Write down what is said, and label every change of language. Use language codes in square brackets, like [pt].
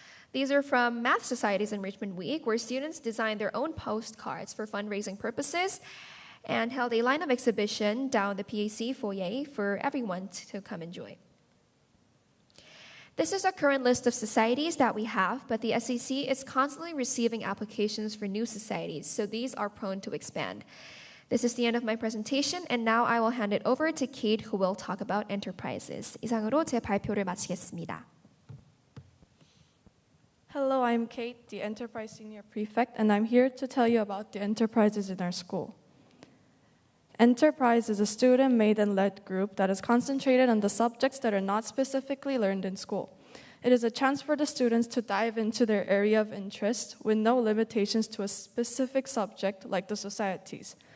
[en] These are from Math Society's Enrichment Week, where students designed their own postcards for fundraising purposes and held a line-up exhibition down the PAC foyer for everyone to come enjoy. This is our current list of societies that we have, but the SEC is constantly receiving applications for new societies, so these are prone to expand. This is the end of my presentation, and now I will hand it over to Kate, who will talk about enterprises. [ko] 이상으로 제 발표를 마치겠습니다. [en] Hello, I'm Kate, the Enterprise Senior Prefect, and I'm here to tell you about the enterprises in our school. Enterprise is a student-made and led group that is concentrated on the subjects that are not specifically learned in school. It is a chance for the students to dive into their area of interest with no limitations to a specific subject like the societies.